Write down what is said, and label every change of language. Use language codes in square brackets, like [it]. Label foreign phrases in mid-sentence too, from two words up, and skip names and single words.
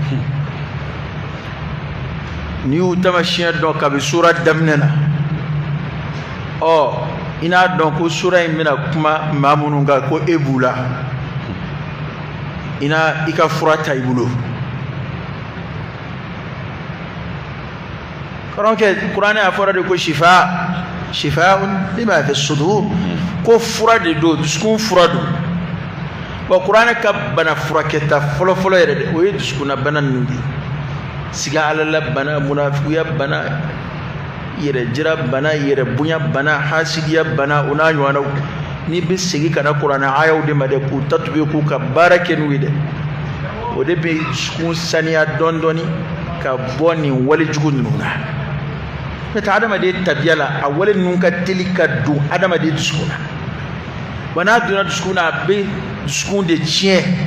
[bm] n'i y'u tamasiyɛn dɔn kabi sura daminɛ na i n'a dɔn ko sura in bɛna kuma maa minnu kan ko e b'u la i ka fura ta i bolo karamɔgɔkɛ kuranɛ a fɔra de ko [ar] شفاء لما في الصدور [bm] ko fura de don dusukun fura don bon kuranɛ ka bana furakɛta fɔlɔfɔlɔ yɛrɛ de o ye dusukunna bana ninnu de siga ala la bana munafigiya bana yɛrɛ jira bana yɛrɛ bonya bana hasidiya bana o n'a ɲɔgɔnnaw n'i bɛ segin ka na kuranɛ ayaw de ma dɛ k'u tatube k'u ka baara kɛ n'u ye dɛ o de bɛ dusukun saniya dɔɔni dɔɔni ka bɔ nin wale jugu ninnu na n'o tɛ adamaden tabiya la a wale ninnu ka teli ka don adamaden dusukun na wa n'a donna dusukun na a bɛ dusukun de tiɲɛ